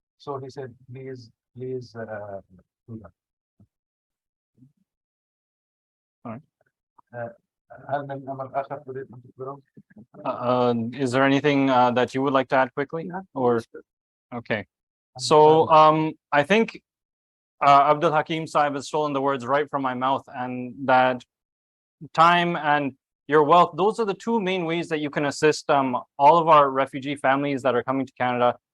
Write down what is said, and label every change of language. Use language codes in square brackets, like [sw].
[en] So he said, please do that. All right. [ar] هل من أمر آخر تريد أن تخبره؟ [en] Is there anything that you would like to add quickly? Or okay, so I think Abdul Hakim Saib has stolen the words right from my mouth, and that time and your wealth, those are the two main ways that you can assist all of our refugee families that are coming to Canada.